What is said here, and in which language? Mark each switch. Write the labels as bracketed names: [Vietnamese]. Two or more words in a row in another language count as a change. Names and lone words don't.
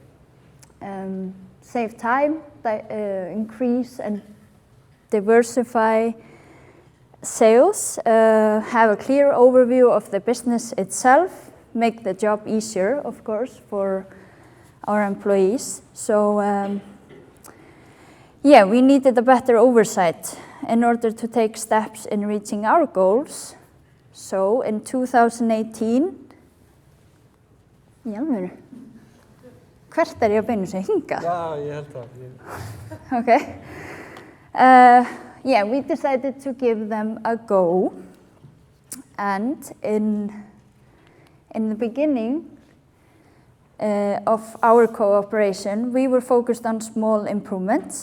[English] Save time, increase and diversify sales, have a clear overview of the business itself, make the job easier, of course, for our employees. So we needed a better oversight in order to take steps in reaching our goals. So in 2018, [Icelandic] hvert ég að beina sig hingað? Já, ég held það. [English] Okay. We decided to give them a go. And in the beginning of our cooperation, we were focused on small improvements.